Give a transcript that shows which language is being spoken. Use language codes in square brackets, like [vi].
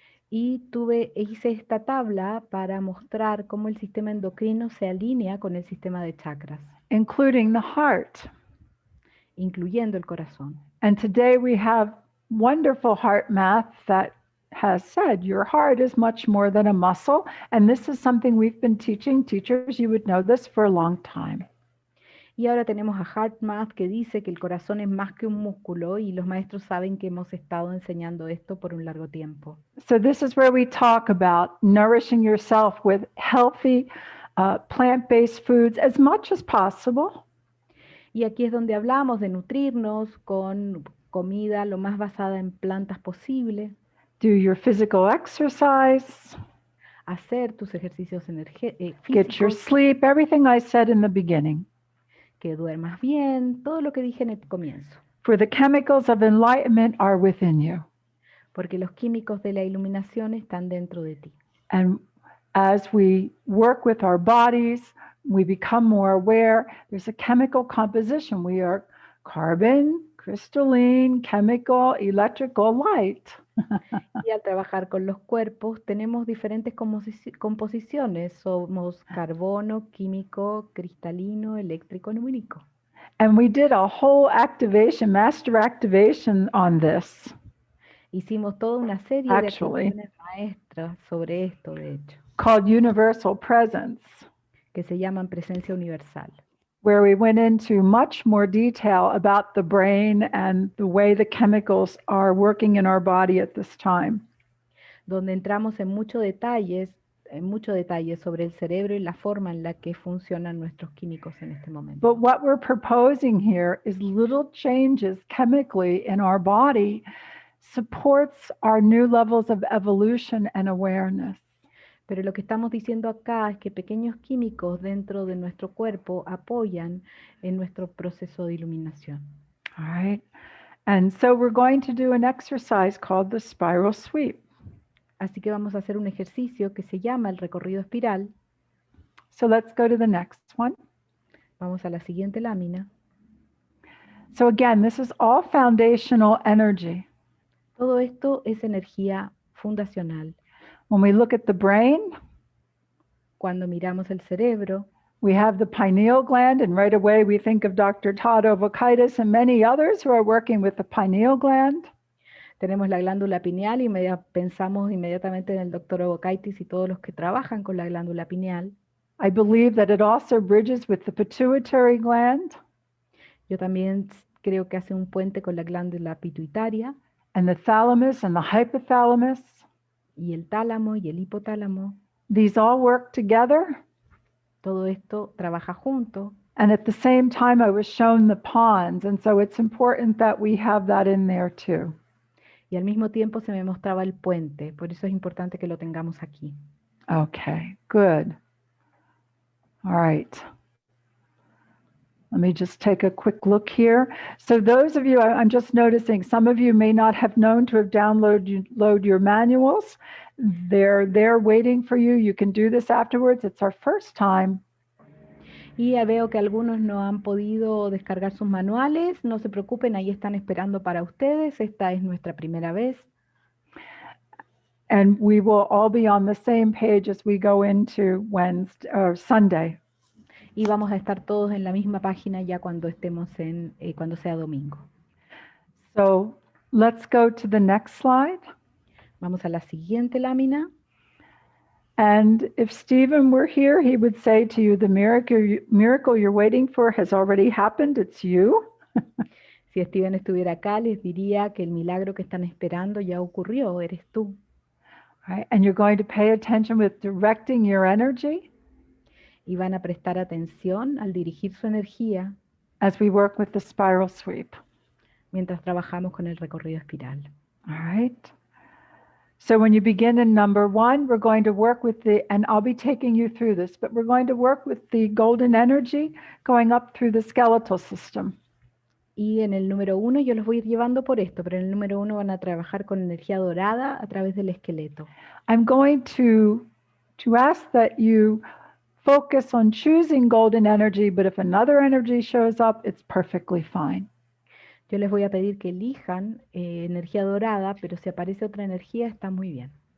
[es] Y hice esta tabla para mostrar cómo el sistema endocrino se alinea con el sistema de chakras, [en] including the heart. [es] incluyendo el corazón. [en] And today we have wonderful heart math that has said your heart is much more than a muscle. And this is something we've been teaching teachers. You would know this for a long time. [es] Y ahora tenemos a HeartMath que dice que el corazón es más que un músculo y los maestros saben que hemos estado enseñando esto por un largo tiempo. [en] So this is where we talk about nourishing yourself with healthy plant-based foods as much as possible. [es] Y aquí es donde hablamos de nutrirnos con comida lo más basada en plantas posible. [en] Do your physical exercise. [es] Hacer tus ejercicios [en] Get your [es] físicos. [en] sleep, everything I said in the beginning. [es] Que duermas bien, todo lo que dije en el comienzo. [en] For the chemicals of enlightenment are within you. [es] Porque los químicos de la iluminación están dentro de ti. [en] And as we work with our bodies, we become more aware. There's a chemical composition. We are carbon, crystalline, chemical, electrical, light. [es] Y al trabajar con los cuerpos tenemos diferentes composiciones. Somos carbono, químico, cristalino, eléctrico, lumínico. [en] And we did a whole activation, master activation on this. [es] Hicimos toda una serie de activaciones maestras sobre esto, de hecho. [en] Called Universal Presence. [es] Que se llaman presencia universal. [en] Where we went into much more detail about the brain and the way the chemicals are working in our body at this time. [es] Donde entramos en mucho detalle sobre el cerebro y la forma en la que funcionan nuestros químicos en este momento. [en] But what we're proposing here is little changes chemically in our body supports our new levels of evolution and awareness. [es] Pero lo que estamos diciendo acá es que pequeños químicos dentro de nuestro cuerpo apoyan en nuestro proceso de iluminación. [en] All right. And so we're going to do an exercise called the spiral sweep. [es] Así que vamos a hacer un ejercicio que se llama el recorrido espiral. [en] So let's go to the next one. [es] Vamos a la siguiente lámina. [en] So again, this is all foundational energy. [es] Todo esto es energía fundacional. [en] When we look at the brain, [es] cuando miramos el cerebro, [en] we have the pineal gland, and right away we think of Dr. Todd Ovokaitis and many others who are working with the pineal gland. [es] Tenemos la glándula pineal y pensamos inmediatamente en el Dr. Ovokaitis y todos los que trabajan con la glándula pineal. [en] I believe that it also bridges with the pituitary gland. [es] Yo también creo que hace un puente con la glándula pituitaria. [en] And the thalamus and the hypothalamus. [es] Y el tálamo y el hipotálamo. [en] These all work together. [es] Todo esto trabaja junto. [en] And at the same time I was shown the pons, and so it's important that we have that in there too. [es] Y al mismo tiempo se me mostraba el puente, por eso es importante que lo tengamos aquí. [en] Okay, good. All right. Let me just take a quick look here. So those of you, I'm just noticing, some of you may not have known to have downloaded your manuals. They're there waiting for you. You can do this afterwards. It's our first time. [es] Y ya veo que algunos no han podido descargar sus manuales. No se preocupen, ahí están esperando para ustedes. Esta es nuestra primera vez. [en] And we will all be on the same page as we go into Wednesday or Sunday. [es] Y vamos a estar todos en la misma página ya cuando estemos cuando sea domingo. [en] So let's go to the next slide. [es] Vamos a la siguiente lámina. [en] And if Stephen were here, he would say to you, the miracle you're waiting for has already happened. It's you. [es] Si Steven estuviera acá, les diría que el milagro que están esperando ya ocurrió, eres tú. [en] Right? And you're going to pay attention with directing your energy. [es] Y van a prestar atención al dirigir su energía [en] as we work with the spiral sweep. [es] Mientras trabajamos con el recorrido espiral. [en] All right. So when you begin in number 1, we're going to work with and I'll be taking you through this, but we're going to work with the golden energy going up through the skeletal system. [es] Y en el número 1 yo los voy a ir llevando por esto, pero en el número 1 van a trabajar con energía dorada a través del esqueleto. [en] I'm going to ask that you focus on choosing golden energy, but if another energy shows up, it's perfectly fine. [es] Yo les voy a pedir que elijan energía dorada, pero si aparece otra energía está muy bien.